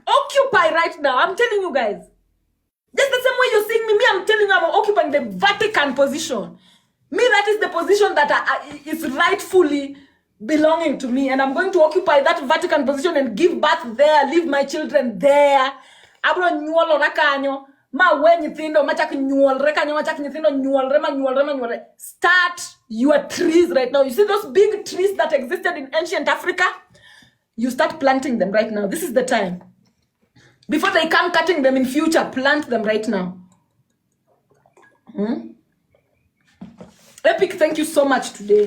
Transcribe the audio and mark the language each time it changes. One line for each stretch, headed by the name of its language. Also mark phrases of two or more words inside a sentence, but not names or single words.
English: Occupy right now. I'm telling you guys. Just the same way you're seeing me, I'm telling you, I'm occupying the Vatican position. Me, that is the position that is rightfully belonging to me. And I'm going to occupy that Vatican position and give birth there, leave my children there.
Luo (Kenya and Tanzania): Abro nyuolo rakanyo. Ma wenyi thindo machak nyuol rekanyo machak nyithindo nyuol re.
English: Start your trees right now. You see those big trees that existed in ancient Africa? You start planting them right now. This is the time. Before they come cutting them in future, plant them right now. Epic, thank you so much today.